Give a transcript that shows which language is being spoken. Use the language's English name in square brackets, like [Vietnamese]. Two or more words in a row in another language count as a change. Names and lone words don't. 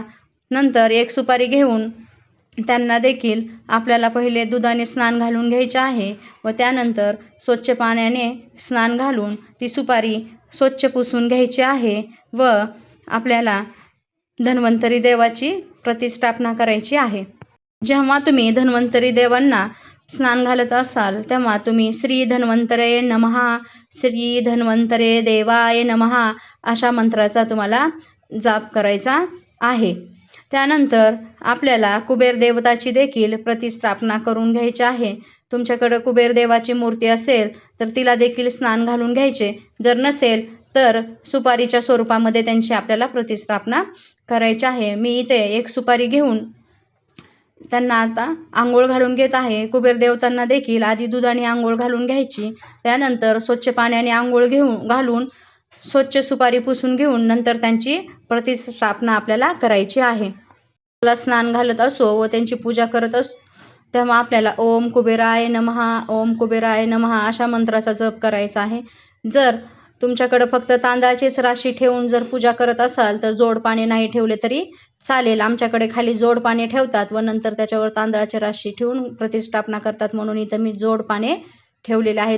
[Marathi] नंतर एक सुपारी घेऊन त्यांना देखील आपल्याला पहिले दुधाने स्नान घालून घ्यायचे आहे व त्यानंतर स्वच्छ पाण्याने स्नान घालून ती सुपारी स्वच्छ पुसून घ्यायची आहे व आपल्याला धन्वंतरी देवाची प्रतिष्ठापना करायची आहे. जेव्हा तुम्ही धन्वंतरी देवांना स्नान घालत असाल तेव्हा तुम्ही [Sanskrit] श्री धन्वंतरे नमः, श्री धन्वंतरे देवाय नमः [Marathi] अशा मंत्राचा तुम्हाला जाप करायचा आहे. त्यानंतर आपल्याला कुबेर देवताची देखील प्रतिष्ठापना करून घ्यायची आहे. तुमच्याकडं कुबेर देवाची मूर्ती असेल तर तिला देखील स्नान घालून घ्यायचे. जर नसेल तर सुपारीच्या स्वरूपामध्ये त्यांची आपल्याला प्रतिष्ठापना करायची आहे. मी इथे एक सुपारी घेऊन त्यांना आता आंघोळ घालून घेत आहे. कुबेर देवतांना देखील आधी दुधाने आंघोळ घालून घ्यायची. त्यानंतर स्वच्छ पाण्याने आंघोळ घालून स्वच्छ सुपारी पुसून घेऊन नंतर त्यांची प्रतिष्ठापना आपल्याला करायची आहे. त्याला स्नान घालत असो व त्यांची पूजा करत असो तेव्हा आपल्याला [Sanskrit] ओम कुबेराय नमः, ओम कुबेराय नमः [Marathi] अशा मंत्राचा जप करायचा आहे. जर तुमच्याकडं फक्त तांदळाचीच राशी ठेवून जर पूजा करत असाल तर जोड पाणी नाही ठेवले तरी चालेल. आमच्याकडे खाली जोड पाणी ठेवतात व नंतर त्याच्यावर तांदळाची राशी ठेवून प्रतिष्ठापना करतात म्हणून इथं मी जोड पाणी ठेवलेले आहे.